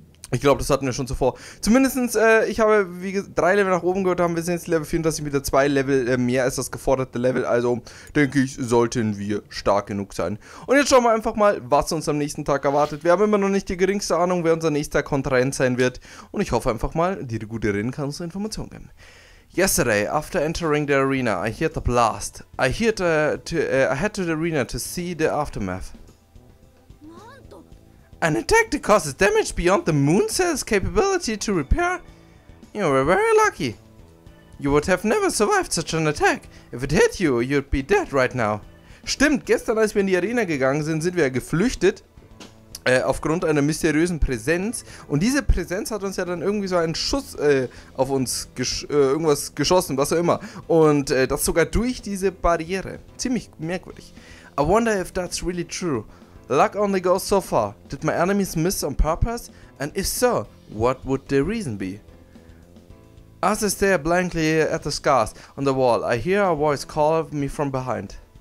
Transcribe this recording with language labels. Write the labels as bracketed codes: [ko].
[de] Ich glaube, das hatten wir schon zuvor. Zumindestens, ich habe, wie gesagt, 3 Level nach oben gehört, haben wir sind jetzt Level 34, wieder 2 Level mehr als das geforderte Level, also denke ich, sollten wir stark genug sein. Und jetzt schauen wir einfach mal, was uns am nächsten Tag erwartet. Wir haben immer noch nicht die geringste Ahnung, wer unser nächster Kontrahent sein wird und ich hoffe einfach mal, die gute Rin kann uns Informationen geben. [en] Yesterday, after entering the arena, I heard the blast. I head to the arena to see the aftermath. An attack that causes damage beyond the moon cell's capability to repair? You were very lucky. You would have never survived such an attack. If it hit you, you'd be dead right now. [de] Stimmt, gestern als wir in die Arena gegangen sind, sind wir geflüchtet. Aufgrund einer mysteriösen Präsenz. Und diese Präsenz hat uns ja dann irgendwie so einen Schuss auf uns irgendwas geschossen, was auch immer. Und das sogar durch diese Barriere. Ziemlich merkwürdig. [en] I wonder if that's really true. Luck only goes so far. Did my enemies miss on purpose? And if so, what would the reason be? As I stare blankly at the scars on the wall, I hear a voice call me from behind.